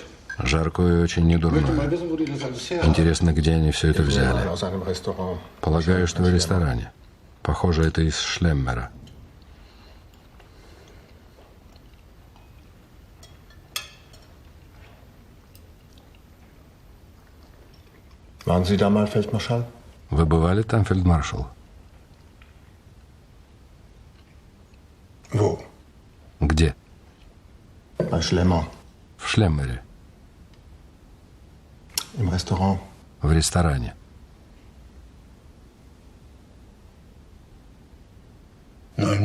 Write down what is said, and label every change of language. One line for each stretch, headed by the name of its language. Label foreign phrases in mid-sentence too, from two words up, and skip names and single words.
Russian: Жаркое очень недурное.
German: wissen, wo die das alles her haben.
Russian: Интересно, где они все это взяли.
German: Aus einem Restaurant.
Russian: Полагаю, что в ресторане. Похоже, это из Шлеммера.
German: Waren Sie da mal Feldmarschall?
Russian: Вы бывали там, фельдмаршал?
German: Wo?
Russian: Где?
German: Bei Schlemmer.
Russian: В Шлеммере.
German: Im Restaurant.
Russian: В ресторане.
German: Nein.